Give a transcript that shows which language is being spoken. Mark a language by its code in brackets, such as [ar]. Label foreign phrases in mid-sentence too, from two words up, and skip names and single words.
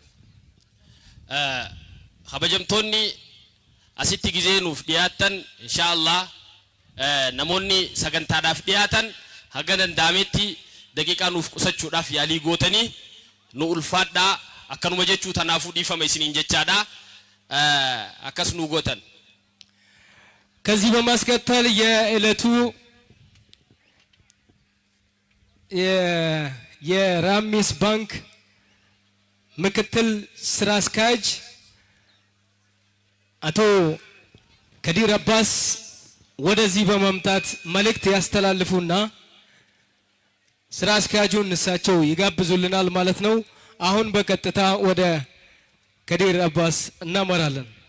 [om] kabajamtoonni asitti gizee nuuf dhiyaatan inshallah namoonni sagantaadhaaf dhiyaatan haga danda'ametti daqiiqaa nuuf qusachuudhaaf yaalii gootanii nu ulfaadhaa akkanuma jechuu tanaafuu dhiifama isiniin jechaadha akkas nu gootan. [am] ከዚህ በማስከተል የዕለቱ የራሚስ ባንክ ምክትል ስራ አስኪያጅ አቶ ከዲር አባስ ወደዚህ በመምጣት መልእክት ያስተላልፉና ስራ አስኪያጁን እሳቸው ይጋብዙልናል ማለት ነው። አሁን በቀጥታ ወደ ከዲር አባስ እናመራለን።